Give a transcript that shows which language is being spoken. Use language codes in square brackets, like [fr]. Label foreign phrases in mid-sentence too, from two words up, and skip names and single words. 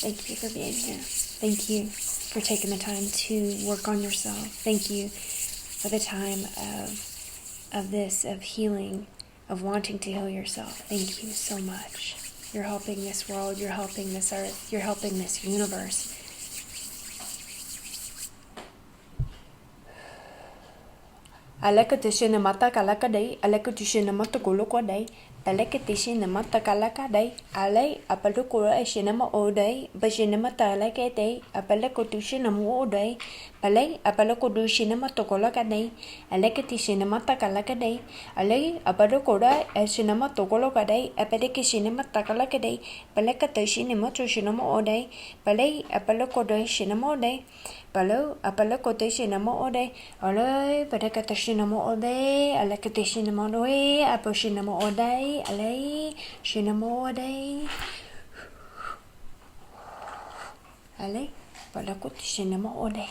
[en] Thank you for being here. Thank you for taking the time to work on yourself. Thank you for the time of healing, of wanting to heal yourself. Thank you so much. You're helping this world, you're helping this earth, you're helping this universe. Alaka tishina mata kalaka day, alaka tishina mata koloko day, alaka tishina mata kalaka day, alay apalukura shinama all day, bashinama talaka day, apalako tushina mo day, alay apalako dushinama tokolaka day, alaka tishina mata kalaka day, alay apalukura shinama tokoloka day, apalaka shinama takalaka day, palaka tishinama toshinama all day, palay apalako shinama day. Palo, apalako tishinama all day, alay, palaka tishinama all day, alaka tishinama all day, aposhinama all day, alay, shinama all day, alay, palako tishinama all day.